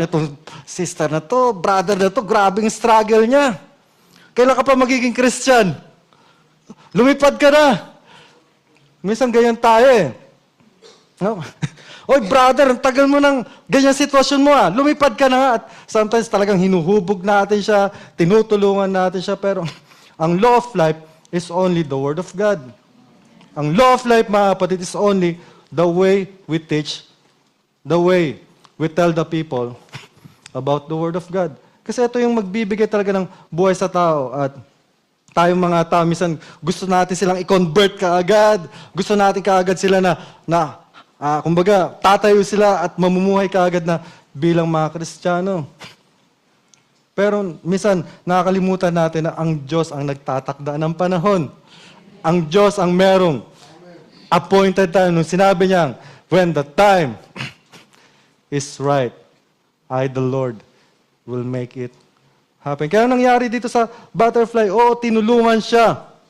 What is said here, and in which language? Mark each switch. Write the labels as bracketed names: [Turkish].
[Filipino] Itong sister na to, brother na to, grabing struggle niya. Kailan ka pa magiging Christian? Lumipad ka na. Minsan ganyan tayo eh. No? Oy brother, ang tagal mo ng ganyan sitwasyon mo ah. Lumipad ka na nga. At sometimes talagang hinuhubog natin siya, tinutulungan natin siya. Pero ang [English] law of life is only the Word of God. Ang law of life, [Filipino] mga kapatid, [English] is only the way we teach, the way we tell the people about the Word of God. [Filipino] Kasi ito yung magbibigay talaga ng buhay sa tao. At tayong mga tao, minsan gusto natin silang i-convert kaagad. Gusto natin kaagad sila kumbaga, tatayo sila at mamumuhay kaagad na bilang mga Kristiyano. Pero minsan, nakakalimutan natin na ang Diyos ang nagtatakda ng panahon. Ang Diyos ang merong appointed time. Nung sinabi niya, [English] when the time is right, I, the Lord, will make it happen. [Filipino] Kaya nangyari dito sa butterfly, tinulungan siya.